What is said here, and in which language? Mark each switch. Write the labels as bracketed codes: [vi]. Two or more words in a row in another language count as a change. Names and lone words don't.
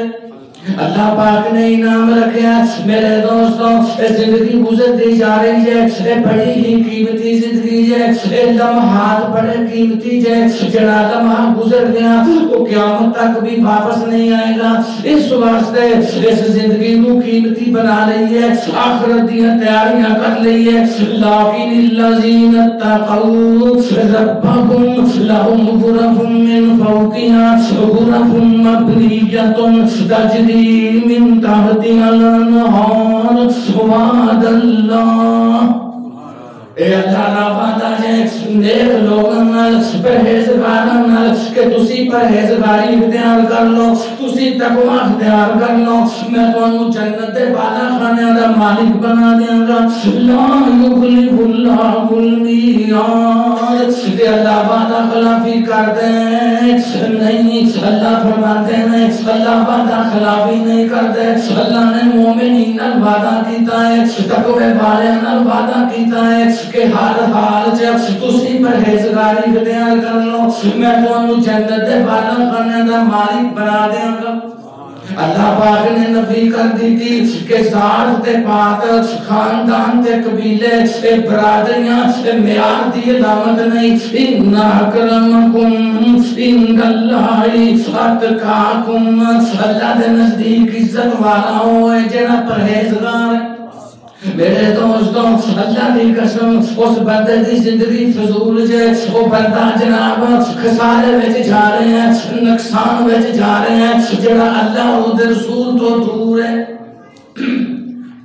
[ur] اللہ پاک نے انعام رکھیا میرے دوستوں، زندگی گزرتی جا رہی ہے، بڑی ہی قیمتی زندگی ہے، لمحات بڑے قیمتی ہے، جڑا لمحہ گزر گیا وہ قیامت تک بھی واپس نہیں آئے گا۔ اس واسطے اس زندگی کو قیمتی بنا رہی ہے، [pa] آخرت دی تیاریاں [ur] کر رہی ہے۔ لیکن [ar] الذین اتقوا ربهم لهم غرف من فوقها غرف مبنیۃ تجری من تحتها الانہار وعد اللہ۔ [pa] اے اللہ را وعدہ ہے نیک لوگاں نال، پرہیزگاراں نال کہ تسی پرہیزگاری اختیار کر لو، تسی تقوی اختیار کر لو، میں تانوں جنت دے بالا خانے دا مالک بنا دیاں گا۔ [ar] لا یخلف اللہ المیعاد، [pa] کہ اللہ وعدہ خلافی کر دے نہیں، اللہ فرماتے ہیں اللہ وعدہ خلافی نہیں کر دے۔ اللہ نے مومنین نال وعدہ کیتا ہے، تقوی والے نال وعدہ کیتا ہے کہ ہر حال جب تسی پرہیزگاری اختیار کر لو میں تانوں جنت دے بالا خانے دا مالک بنا دیاں گا۔ اللہ پاک نے نفی کر دی تھی کہ ذات تے پاک، خاندان تے قبیلے تے برادریاں تے معیار دی علامت نہیں۔ [ar] ان اکرمکم عند اللہ اتقاکم، [pa] اللہ دے نزدیک عزت والا ہوئے جڑا پرہیزگار ہے۔ میرے دوستوں اللہ دی قسم اس بندے دی زندگی فضول جے، وہ بندہ جناب خسارے وچ جا رہے ہیں، نقصان وچ جا رہے ہیں، جڑا اللہ اور رسول تو دور ہے۔